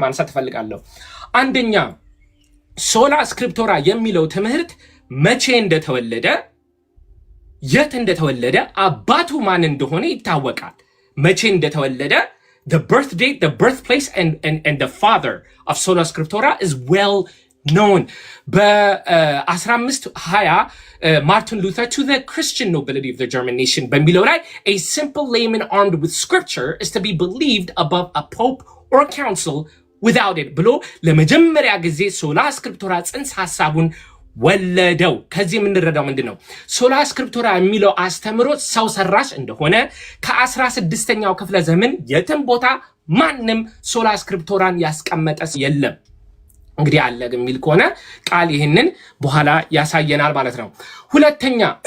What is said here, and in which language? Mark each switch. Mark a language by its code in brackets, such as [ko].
[am] እፈልጋለሁ። አንደኛ ሶላ ስክሪፕቶራ የሚለው ትምህርት መቼ እንደተወለደ፣ የት እንደተወለደ፣ አባቱ ማን እንደሆነ ይታወቃል። መቼ እንደተወለደ [en] the birth date, the birthplace and the father of sola scriptura is well known. በ1520 Martin Luther to the Christian nobility of the German nation [am] በሚለው ላይ [en] a simple layman armed with scripture is to be believed above a pope or a council without it [am] ብሎ ለመጀመሪያ ጊዜ ሶላ ስክሪፕቶራ ጽንሰ ሐሳቡን ወለደው። ከዚህ የምንረዳው ምንድነው? ሶላ ስክሪፕቶራ የሚለው አስተምሮት ሰው ሰራሽ እንደሆነ ከ16ኛው ክፍለ ዘመን የትም ቦታ ማንም ሶላ ስክሪፕቶራን ያስቀመጠስ የለም። እንግዲህ አለ የሚል ከሆነ ቃል ይህንን በኋላ ያሳየናል ማለት ነው። ሁለተኛ